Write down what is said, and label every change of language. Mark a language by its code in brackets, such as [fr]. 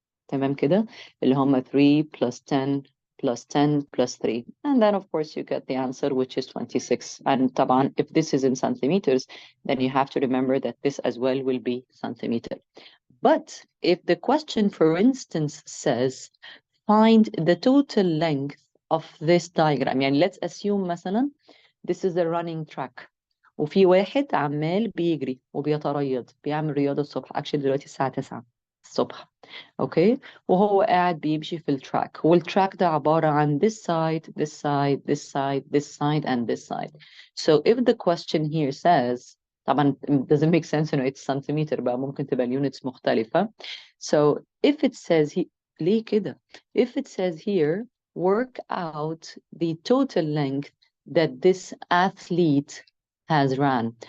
[ar] تمام كده اللي هم [en] 3 plus 10 plus 10 plus 3. And then, of course, you get the answer, which is 26. And طبعا, if this is in centimeters, then you have to remember that this as well will be centimeter. But if the question, for instance, says, find the total length of this diagram. يعني let's assume مثلا this is a running track. [ar] وفي واحد عمال بيجري وبيتريض بيعمل رياضة الصبح. [en] actually [ar] دلوقتي الساعة 9 الصبح. اوكي وهو قاعد بيمشي في التراك والتراك ده عبارة عن [en] this side, this side, this side, this side, and this side. So if the question here says طبعا it doesn't make sense انه it's centimeter [ar] بقى ممكن تبقى اليونتس مختلفة. [en] So if it says [ar] ليه كده? [en] If it says here work out the total length that this athlete has ran.